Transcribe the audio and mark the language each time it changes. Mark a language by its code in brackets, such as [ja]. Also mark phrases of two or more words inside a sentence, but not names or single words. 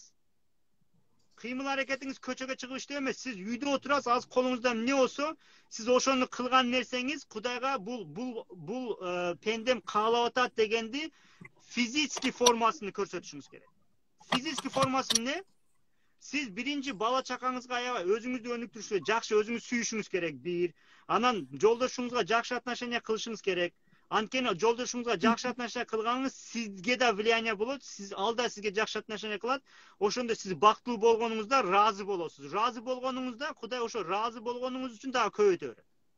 [ky] Кыймыл аракетиңиз көчөгө чыгып иштөө эмес. Сиз үйдө отурасыз, азыр колуңузда эмне болсо, сиз ошону кылган нерсеңиз Кудайга бул пендем каалап атат дегенди физический формасын көрсөтүшүңүз керек. Физический формасы эмне? Сиз биринчи бала чакаңызга аябай өзүңүздү өнүктүрүшү, жакшы өзүңүз сүйүшүңүз керек бир. Анан жолдошуңузга жакшы отношение кылышыңыз керек. Анткени жолдошуңузга жакшы отношение кылганыңыз сизге да влияние болот, сиз алда сизге жакшы отношение кылат. Ошондо сиз бактылуу болгонуңузда ыраазы болосуз. Ыраазы болгонуңузда Кудай ошо ыраазы болгонуңуз үчүн дагы көбөйтө берет.